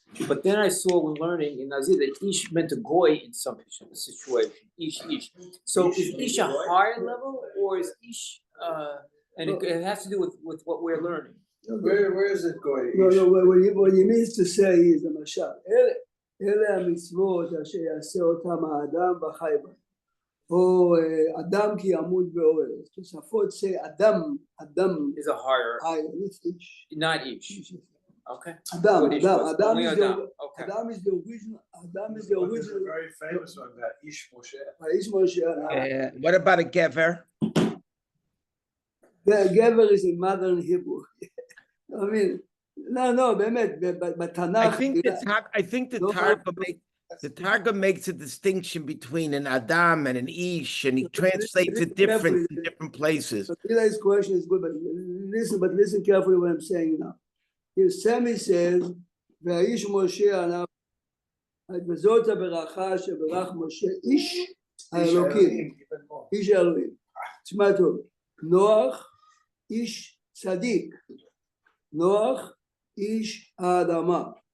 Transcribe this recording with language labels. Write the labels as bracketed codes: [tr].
[en] But then I saw when learning in Nazir that Ish meant a goy in some situation. Ish. So is Ish a higher level or is Ish and it has to do with what we're learning? Where is it going? No, what he means to say is the Mashal. [he] אלה המצוות אשר יעשה אותם האדם וחי בהם. או אדם כי ימות באוהל. תוספות שאדם [en] is a higher. It's Ish. Not Ish. Okay. Adam is the original. There's a very famous one, that Ish Moshe. Ish Moshe. What about a Gever? The Gever is a modern Hebrew. I mean, no, but Tanakh. I think the Targum makes a distinction between an Adam and an Ish, and he translates it different in different places. Eli's question is good, but listen carefully what I'm saying now. Here Sammy says, [he] "V'Ish Moshe anav וזאת הברכה שברך משה איש האלוקים, איש האלוהים." תשמע טוב, נוח איש צדיק, נוח איש האדמה.